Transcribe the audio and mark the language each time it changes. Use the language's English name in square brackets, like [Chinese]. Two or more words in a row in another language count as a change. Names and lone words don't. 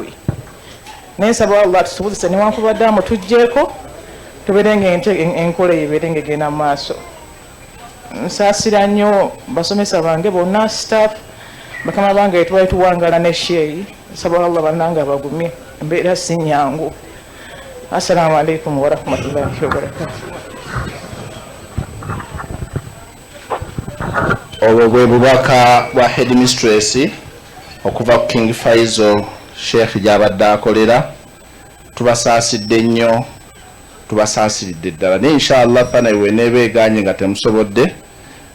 [Ganda] Naye nsaba Allah tusobozese newankubadde amo tugjeeko tubeere ng'enkola ebeere ng'egenda mu maaso. Nsaasira nnyo basomesa bange bonna staff bakama bange twali tuwangala ne sheeyi. Nsaba Allah bannange abagumye embeera si nnyangu. [Arabic] السلام عليكم ورحمة الله وبركاته. [Ganda] Obwo bwe bubaka bwa Headmistress okuva ku King Faisal Sheikh gy'abadde akolera. Tubasaasidde nnyo, tubasaasiridde ddala. Ne inshallah fana iwe nebeeganye nga temusobodde